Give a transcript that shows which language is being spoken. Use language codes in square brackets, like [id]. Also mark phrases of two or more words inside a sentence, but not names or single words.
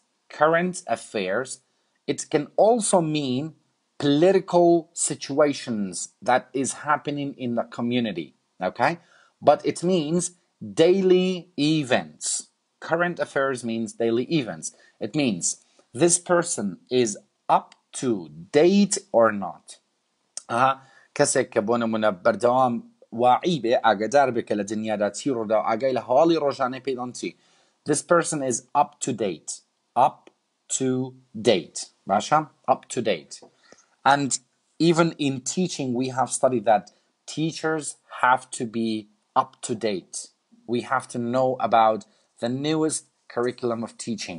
[en] Current affairs, it can also mean political situations that is happening in the community, okay? But it means daily events. Current affairs means daily events. It means this person is up to date or not. [ckb] کەسێک کە بۆ نمونە بەردەوام واعی بێ ئاگادار بێ کە لە دنیادا چی ڕوودا و ئاگای لە هەواڵی ڕۆژانەی پێدان چی. [en] This person is up to date. Up to date. باشە؟ Up to date. And even in teaching, we have studied that teachers have to be up to date. We have to know about the newest curriculum of teaching.